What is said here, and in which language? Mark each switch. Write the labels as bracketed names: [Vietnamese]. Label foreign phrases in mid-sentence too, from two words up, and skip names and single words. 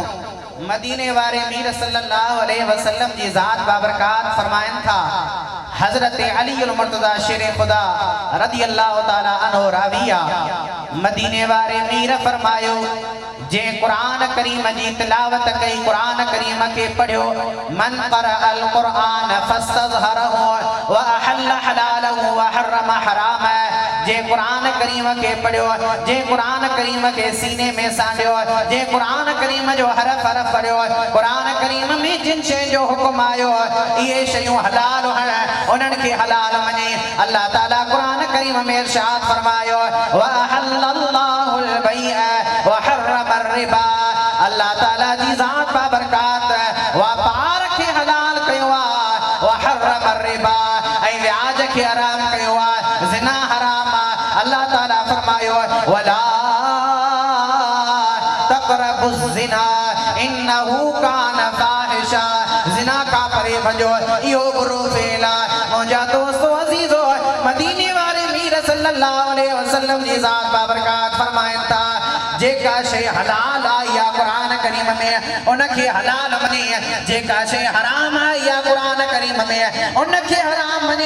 [Sindhi] मदीने वारे मीर [Arabic] صلى الله عليه وسلم [Sindhi] जी ज़ात बाबरकात फरमाइनि था, हज़रत अलीउल मुर्तज़ा शेर खुदा [Arabic] رضي الله تعالى عنه [Sindhi] राविया मदीने वारे मीर फरमायो जे कुरान करीम जी तिलावत कई, कुरान करीम के पढ़ियो, [Arabic] من قرأ القرآن فاستظهره وأحل حلاله وحرم حرام. [Sindhi] जे कुरान करीम के पढ़ियो, जे कुरान करीम के सीने में सांढियो, जे कुरान करीम जो हरफ हरफ पढ़ियो, कुरान करीम में जिन शइ जो हुक्म आयो ये शयूं हलाल हैं उन्हनि खे हलाल मञे। अल्लाह ताला कुरान करीम में इरशाद फरमायो [Arabic] وأحل الله البيع وحرم الربا. [Sindhi] अल्लाह ताला जी ज़ात बाबरकात व्यापार खे हलाल कयो आहे [Arabic] وحرم الربا [Sindhi] ऐं व्याज खे हराम कयो आहे, ज़िना हराम आहे। अल्लाह ताला फरमायो [Arabic] ولا تقربوا الزنا إنه كان فاحشة. [Sindhi] ज़िना का परे भजो, इहो बुरो फेल आहे। मुंहिंजा दोस्तों अज़ीज़ो मदीने वारे मीर [Arabic] صلى الله عليه وسلم [Sindhi] जी ज़ात बाबरकात फरमाइनि था जेका शइ हलाल आहे या कुरान करीम में उनखे हलाल मञे, जेका शइ हराम आहे या कुरान करीम में उनखे हराम मञे।